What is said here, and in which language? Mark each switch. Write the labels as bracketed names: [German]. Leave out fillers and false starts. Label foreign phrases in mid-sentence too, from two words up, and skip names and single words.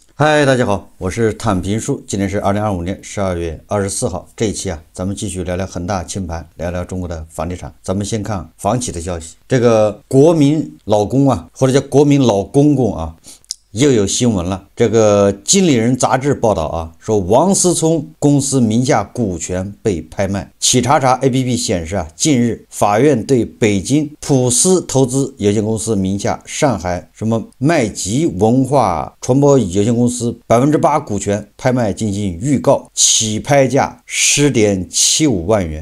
[Chinese] 嗨，大家好，我是躺平叔。今天是2025年12月24号。这一期啊，咱们继续聊聊恒大清盘，聊聊中国的房地产。咱们先看房企的消息。这个国民老公啊，或者叫国民老公公啊，又有新闻了。这个经理人杂志報道啊，說王思聰公司名下股權被拍賣。企查查 APP 顯示啊，近日法院對北京普思投資有限公司名下上海什麼麥吉文化傳播有限公司8%股權拍賣進行預告，起拍價10.75萬元。